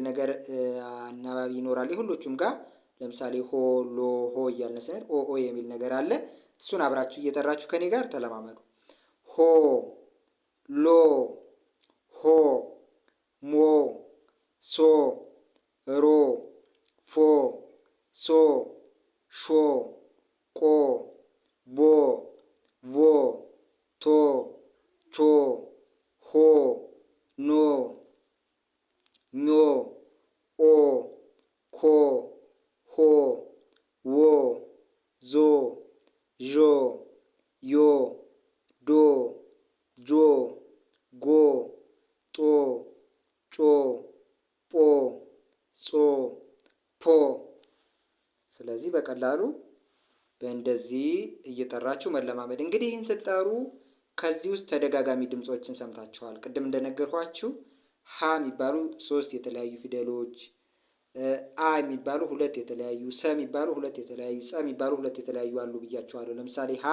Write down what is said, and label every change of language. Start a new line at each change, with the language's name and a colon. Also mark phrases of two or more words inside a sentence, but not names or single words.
Amharic: ነገር አናባቢ ይኖራል የሁሎቹም ጋር። ለምሳሌ ሆ፣ ሎ፣ ሆ እያልን ስንል ኦ የሚል ነገር አለ። እሱን አብራችሁ እየጠራችሁ ከኔ ጋር ተለማመዱ። ሆ፣ ሎ፣ ሆ፣ ሞ፣ ሶ፣ ሮ፣ ፎ፣ ሶ፣ ሾ፣ ቆ፣ ቦ፣ ቮ፣ ቶ፣ ቾ፣ ሆ፣ ኖ፣ ኞ፣ ኦ፣ ኮ፣ ሆ፣ ዎ፣ ዞ፣ ዦ፣ ዮ፣ ዶ፣ ጆ፣ ጎ፣ ጦ፣ ጮ፣ ጶ፣ ጾ፣ ፖ። ስለዚህ በቀላሉ በእንደዚህ እየጠራችሁ መለማመድ። እንግዲህ ይህን ስትጠሩ ከዚህ ውስጥ ተደጋጋሚ ድምፆችን ሰምታችኋል። ቅድም እንደነገርኳችሁ ሀ የሚባሉ 3 የተለያዩ ፊደሎች፣ አ የሚባሉ 2 የተለያዩ፣ ሰ የሚባሉ 2 የተለያዩ፣ ጸ የሚባሉ 2 የተለያዩ አሉ ብያችኋለሁ። ለምሳሌ